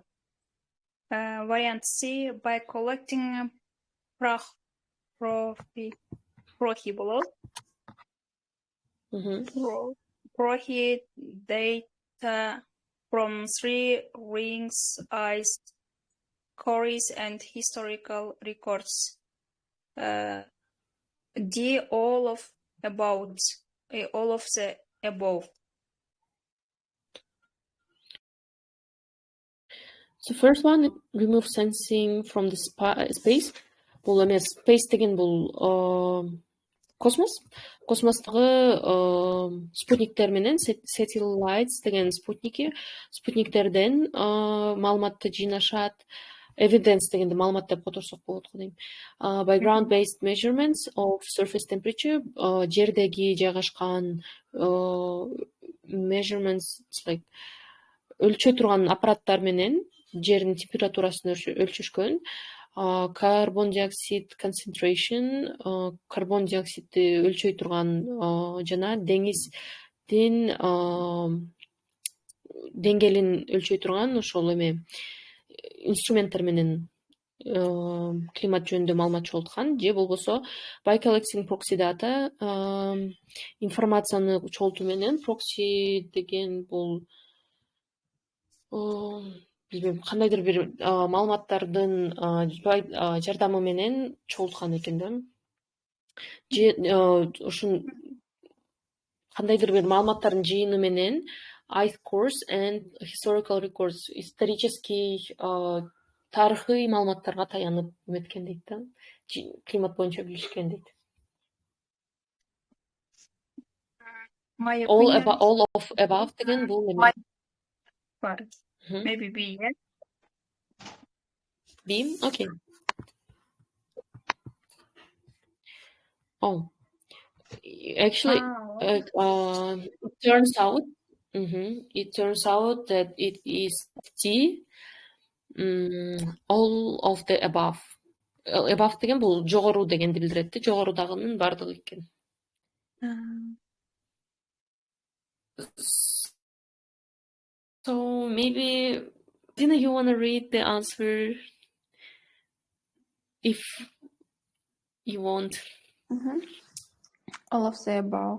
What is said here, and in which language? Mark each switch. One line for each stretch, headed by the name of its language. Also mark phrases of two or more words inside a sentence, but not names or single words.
English: Variant C, by collecting data from 3 rings, ice cores, and historical records. D, all of the above. So first one, remove sensing from the space.
Kyrgyz: Бул эмес, space деген бул космос. Космостогу спутниктер менен satellites деген спутниктерден маалыматты жыйнашат. Evidence дегенде маалымат деп которсок болот го дейм.
English: By ground-based measurements of surface temperature,
Kyrgyz: жердеги жайгашкан
English: measurements, like
Kyrgyz: өлчөй турган аппараттар менен жердин температурасын өлчүшкөн.
English: Carbon dioxide concentration,
Kyrgyz: карбон диоксидди өлчөй турган жана деңиз деңгээлин өлчөй турган ошол эме инструменттер менен климат жөнүндө маалымат чогулткан, же болбосо
English: by collecting proxy data
Kyrgyz: информацияны чогултуу менен. Proxy деген бул билбейм, кандайдыр бир маалыматтардын жардамы менен чогулткан экен да. Же ушун кандайдыр бир маалыматтардын жыйыны менен
English: ice cores and historical records,
Kyrgyz: исторический тарыхый маалыматтарга таянып эметкен дейт да. Климат боюнча билишкен дейт.
English: All of above
Kyrgyz: деген бул эме.
English: Maybe B, yes? B? Okay. Oh, actually, it turns out, that it is D. All of the above.
Kyrgyz: Above деген бул жогору дегенди билдирет да, жогорудагынын бардыгы экен.
English: So maybe, Dina, you want to read the answer if you want? All of the above.